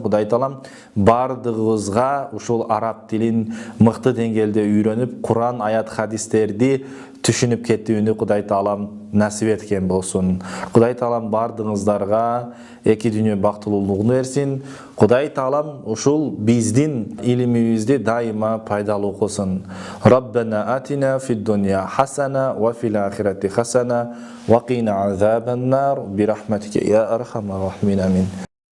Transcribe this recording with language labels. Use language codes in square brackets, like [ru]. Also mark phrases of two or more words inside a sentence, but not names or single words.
[ky] Кудай таалам бардыгыбызга ушул араб тилин мыкты деңгээлде үйрөнүп, Куран, аят, хадистерди түшүнүп кетүүнү Кудай таалам насип эткен болсун. Кудай таалам бардыгыңыздарга эки дүйнө бактылуулугун берсин. Кудай таалам ушул биздин илимибизди дайыма пайдалуу кылсын. [ar] ربنا آتنا في الدنيا حسنة وفي الآخرة حسنة وقنا عذاب النار برحمتك يا أرحم الراحمين. [ky] Амин.